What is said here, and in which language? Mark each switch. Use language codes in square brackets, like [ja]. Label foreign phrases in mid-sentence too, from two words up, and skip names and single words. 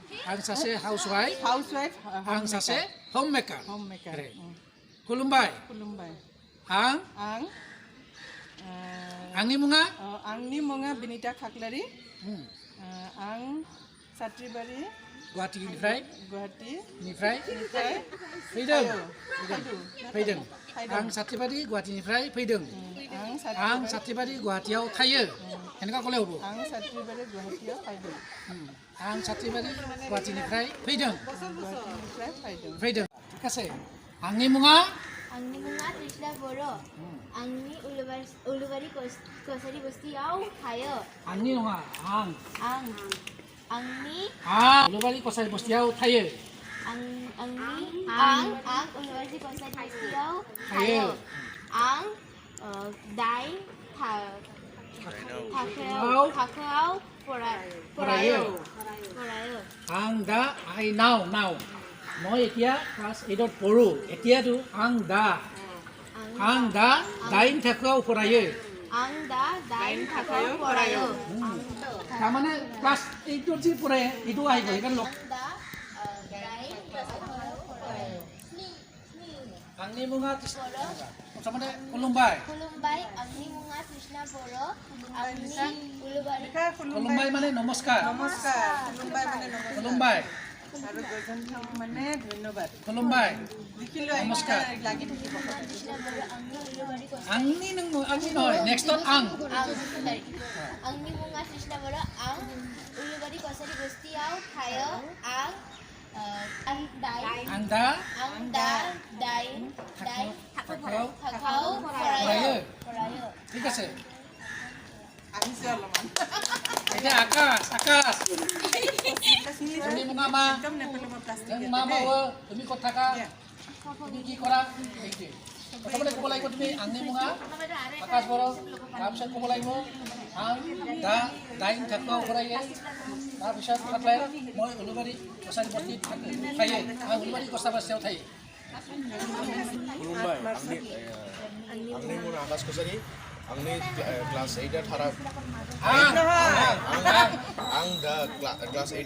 [brx] आं सासे हाउस वाइफ आं सासे होम मेकार खुलुमबाय आं आंनि मुङा बिनिता खाख्लारि आं सात्रिबारि गुवाहाटीनिफ्राय फैदों आं सात्रिबारि गुवाहाटीनिफ्राय फैदों आं सात्रिबारि गुवाहाटीयाव थायो [as] এনেকা ক'লে হ'ব [brx] आं सात्रिबारि गुवाहाटीयाव फैदों आं सात्रिबारि गुवाहाटीनिफ्राय फैदों [as] ঠিক আছে [brx] आंनि मुङा तृष्णा बर' आंनि उलुबारि कसारि बस्तियाव थायो आंनि नङा आंनि उलुबारि कसारि बस्तियाव थायो आं उलुबारि कसारि बस्तियाव थायो आं दाइन थाखोआव फरायो आं दा नाव [as] মই এতিয়া ক্লাছ 8ত পঢ়ো এতিয়াতো [brx] आं दा 9 थाखोआव फरायो [as] তাৰমানে ক্লাছ 8ত যি পঢ়ে এইটো আহিব সেইকাৰণে [brx] आंनि मुङा [as] प्रथमতে खुलुमबाय [brx] आंनि मुङा तृष्णा बर' आंनि उलुबारि [as] खुलुमबाय মানে নমস্কাৰ खुलुमबाय আৰু গজনথম মানে ধন্যবাদ [brx] खुलुमबाय [as] লিখিলো নমস্কাৰ লাগি থাকিব [brx] आंनि নহয় नेक्स्टত आं आंनि मुङा तृष्णा बर' आं उलुबारि कसारि बस्तियाव थायो आं दा दाइन थाखोआव फरायो [as] ঠিক আছে আহিছে অলপমান এতিয়া আকাশ তুমি মুঙা মা একদম নেপেলাব প্লাষ্টিক [brx] नों मा मावो [as] তুমি ক'ত থাকা তুমি কি কৰা এইটোৱে প্ৰথমতে ক'ব লাগিব তুমি [brx] आंनि मुङा आकाश बर' [as] তাৰপিছত ক'ব লাগিব [brx] आं दा 9 थाखोआव फरायो [as] তাৰপিছত खाख्लाय মই [brx] उलुबारि कसारि बस्तियाव थायो आं उलुबारि कसारि बस्तियाव थायो खुलुमबाय आंनि मुङा आकाश कसारि आंनि क्लास 8 थारा आं दा क्लास 8